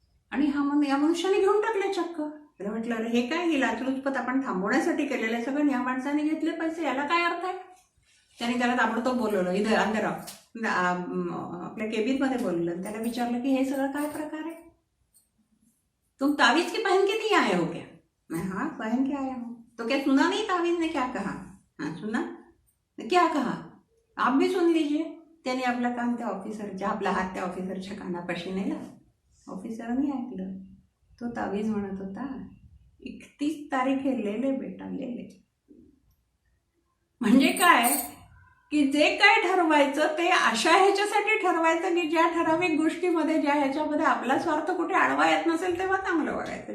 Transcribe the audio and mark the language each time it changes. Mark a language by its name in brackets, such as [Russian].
[Marathi] आणि या मनुष्याने घेऊन टाकले चक्क. त्याला म्हटलं अरे हे काय, ही लाचलुचपत आपण थांबवण्यासाठी केलेलं सगळं, या माणसाने घेतले पैसे, याला काय अर्थ आहे? त्याने त्याला ताबडतोब बोलवलं, इथं अंदर आपल्या केबिनमध्ये बोलवलं. त्याला विचारलं की हे सगळं काय प्रकार आहे? [Hindi] तुम तावीज की पहन के नहीं आए हो क्या? मैं हाँ पहन के आया हूँ. तो क्या सुना नहीं तावीज ने क्या कहा? हाँ सुना. क्या कहा? आप भी सुन लीजिए. [Marathi] त्याने आपला कान त्या ऑफिसरच्या, आपला हात त्या ऑफिसरच्या कानापाशी नेला. ऑफिसरने ऐकलं. तो तावीज म्हणत होता, 31 तारीख आहे, [Hindi] ले ले बेटा ले ले. [Marathi] म्हणजे काय की जे काय ठरवायचं ते अशा ह्याच्यासाठी ठरवायचं की ज्या ठराविक गोष्टीमध्ये, ज्या ह्याच्यामध्ये आपला स्वार्थ कुठे अडवा येत नसेल तेव्हा चांगलं वागायचं.